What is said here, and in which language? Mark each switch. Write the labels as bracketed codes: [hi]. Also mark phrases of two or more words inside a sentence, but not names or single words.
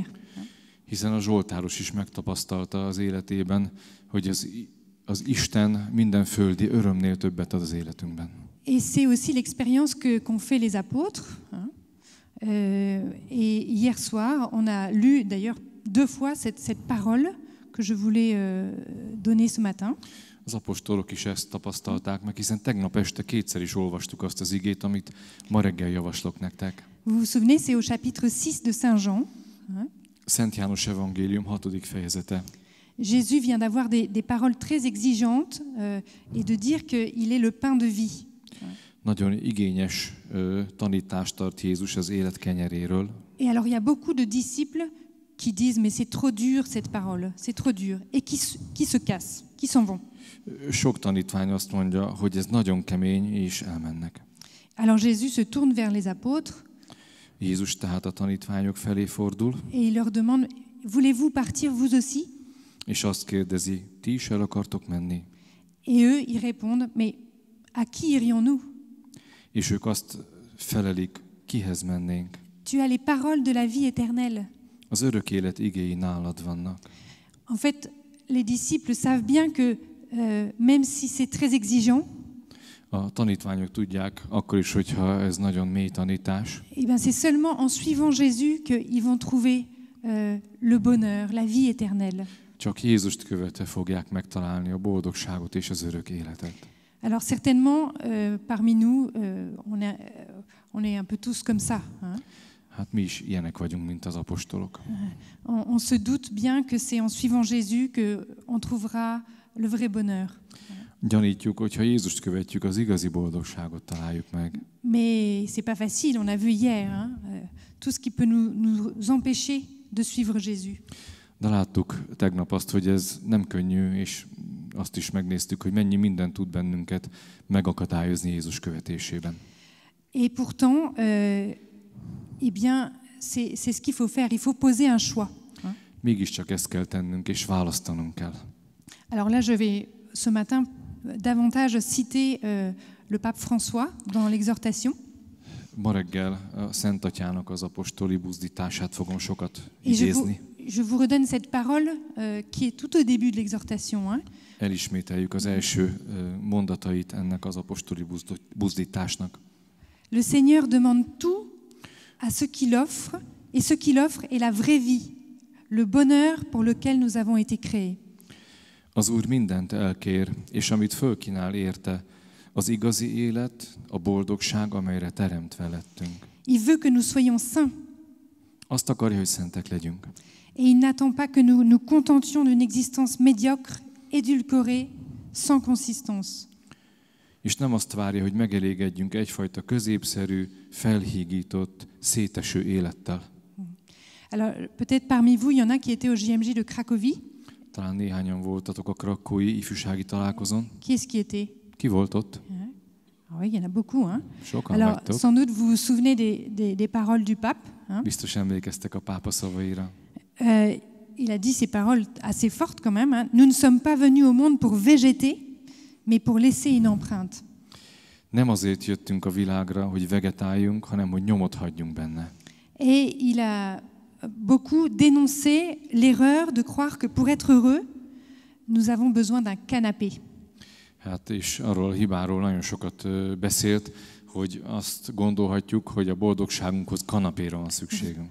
[hu] Hiszen a Zsoltáros is megtapasztalta az életében, hogy az Isten minden földi örömnél többet ad az életünkben. [fr] Et c'est aussi l'expérience qu'ont fait les apôtres. Hein. Et hier soir, on a lu d'ailleurs 2 fois cette parole que je voulais donner ce matin. [hu] Az apostolok is ezt tapasztalták meg, hiszen tegnap este 2-szer is olvastuk azt az igét, amit ma reggel javaslok nektek. [fr] Vous vous souvenez, c'est au chapitre 6 de Saint Jean. Hein. [hu] Szent János evangélium 6. fejezete. [fr] Jésus vient d'avoir des paroles très exigeantes et de dire qu'il est le pain de vie. [hu] Nagyon igényes tanítást tart Jézus az élet kenyeréről. [fr] Et alors il y a beaucoup de disciples qui disent mais c'est trop dur cette parole, c'est trop dur et qui se cassent, qui s'en vont. [hu] Sok tanítvány azt mondja, hogy ez nagyon kemény, és elmennek. [fr] Alors Jésus se tourne vers les apôtres. [hu] Jézus tehát a tanítványok felé fordul. [fr] Et il leur demande, voulez-vous partir vous aussi? [hu] És azt kérdezi, ti is el akartok menni? [fr] Et eux, ils répondent, mais à qui irions-nous? [hu] És ők azt felelik, kihez mennénk? [fr] Tu as les paroles de la vie éternelle. [hu] Az örök élet igéi nálad vannak. [fr] En fait, les disciples savent bien que même si c'est très exigeant, [hu] A tanítványok tudják, akkor is, hogyha ez nagyon mély tanítás, [fr] eh ben c'est seulement en suivant Jésus qu'ils vont trouver le bonheur, la vie éternelle. [hu] csak Jézust követve fogják megtalálni a boldogságot és az örök életet. [fr] Alors certainement, parmi nous, on est un peu tous comme ça. Hein? [hu] Hát mi is ilyenek vagyunk, mint az apostolok. [fr] On se doute bien que c'est en suivant Jésus qu'on trouvera le vrai bonheur. [hu] Gyanítjuk, hogyha Jézust követjük, az igazi boldogságot találjuk meg. [fr] Mais c'est pas facile, on a vu hier, hein, tout ce qui peut nous empêcher de suivre Jésus. [hu] De láttuk tegnap azt, hogy ez nem könnyű, és azt is megnéztük, hogy mennyi minden tud bennünket megakadályozni Jézus követésében. [fr] Et pourtant, eh bien, c'est ce qu'il faut faire. Il faut poser un choix. Hein. [hu] Mégiscsak ezt kell tennünk, és választanunk kell. [fr] Alors là, je vais ce matin davantage citer le pape François dans l'exhortation. [hu] Ma reggel a Szent Atyának az apostoli buzdítását fogom sokat [fr] Et [hu] idézni. [fr] je vous redonne cette parole qui est tout au début de l'exhortation. Hein. [hu] Elismételjük az első mondatait ennek az apostoli buzdításnak. [fr] Le Seigneur demande tout à ce qu'il offre, et ce qu'il offre est la vraie vie, le bonheur pour lequel nous avons été créés. [hu] Az Úr mindent elkér, és amit fölkínál érte, az igazi élet, a boldogság, amelyre teremtve lettünk. [fr] Il veut que nous soyons saints. [hu] Azt akarja, hogy szentek legyünk. [fr] Et il n'attend pas que nous contentions d'une existence médiocre, édulcorée, sans consistance. [hu] És nem azt várja, hogy megelégedjünk egyfajta középszerű, felhígított, széteső élettel. [fr] Alors, peut-être parmi vous, il y en a qui étaient au JMJ de Cracovie. [hu] Talán néhányan voltatok a krakói ifjúsági találkozón. [fr] Qui est-ce qui était? [hu] Ki volt ott? [fr] Ah oui, il y en a beaucoup. Hein? [hu] Sokan [fr] Alors, [hu] vagytok. [fr] sans doute, vous vous souvenez des paroles du pape. Hein? [hu] Biztos emlékeztek a pápa szavaira. [fr] il a dit ces paroles assez fortes quand même. Hein. Nous ne sommes pas venus au monde pour végéter, mais pour laisser une empreinte. [hu] Nem azért jöttünk a világra, hogy vegetáljunk, hanem hogy nyomot hagyjunk benne. [fr] Et il a beaucoup dénoncé l'erreur de croire que pour être heureux, nous avons besoin d'un canapé. [hu] Hát és arról a hibáról nagyon sokat beszélt, hogy azt gondolhatjuk, hogy a boldogságunkhoz kanapéra van szükségünk.